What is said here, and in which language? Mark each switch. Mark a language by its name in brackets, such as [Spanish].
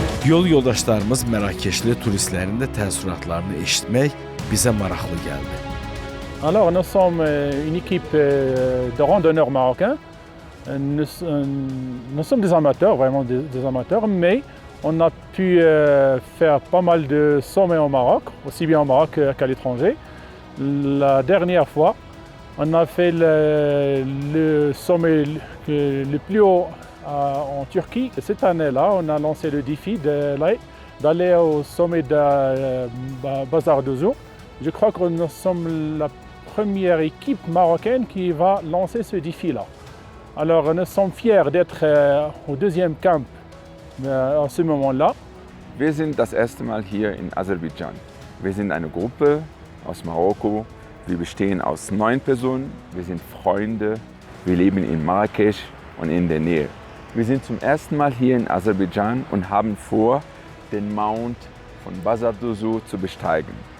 [Azerbaijani] Yol yoldaşlarımız mərakeşli turistlərin də təəssüratlarını eşitmək bizə maraqlı gəldi. [French] Alors, nous sommes une équipe de randonneurs marocains. Nous sommes des amateurs, vraiment des amateurs, mais on a pu faire pas mal de sommets au Maroc, aussi bien au Maroc qu'à l'étranger. La dernière fois, on a fait le sommet le plus haut en Turquie. Cette année-là, on a lancé le défi d'aller au sommet de Bazardüzü. Je crois que nous sommes la première équipe marocaine qui va lancer ce défi-là. Alors nous sommes fiers d'être au deuxième camp à ce moment-là. [German] Wir sind das erste Mal hier in Aserbaidschan. Wir sind eine Gruppe aus Marokko. Wir bestehen aus 9 Personen. Wir sind Freunde. Wir leben in Marrakesch und in der Nähe. Wir sind zum ersten Mal hier in Aserbaidschan und haben vor, den Mount von Bazarduzu zu besteigen.